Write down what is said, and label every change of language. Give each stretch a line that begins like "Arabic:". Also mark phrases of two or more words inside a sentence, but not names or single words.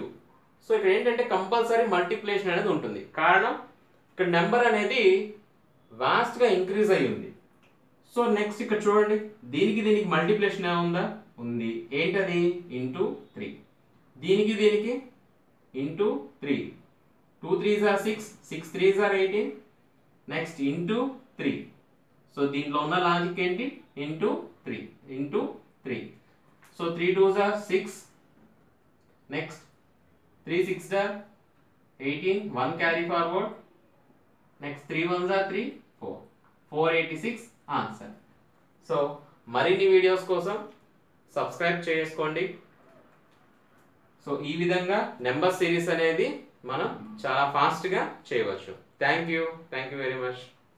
Telugu: సో ఇక్కడ ఏంటంటే
English: compulsory multiplication
Telugu: అనేది ఉంటుంది. కారణం ఇక్కడ నెంబర్ అనేది వాస్ట్గా ఇంక్రీజ్ అయ్యి ఉంది.
English: so next
Telugu: ఇక్కడ చూడండి దీనికి మల్టిప్లికేషన్ ఏముందా ఉంది. ఏంటది
English: into 3,
Telugu: దీనికి
English: into 3 2 3s are 6 6 3s are 18. next into 3.
Telugu: సో దీంట్లో ఉన్న లాజిక్ ఏంటి
English: into 3 into 3. సో 3 2s are 6. నెక్స్ట్ 3 6s are 18 1 carry forward. నెక్స్ట్ 3 1s are 3 4 486 ఆన్సర్.
Telugu: సో మరిన్ని వీడియోస్ కోసం సబ్స్క్రైబ్ చేసుకోండి. సో సో ఈ విధంగా
English: number series
Telugu: అనేది మనం చాలా ఫాస్ట్గా చేయవచ్చు.
English: thank you very much.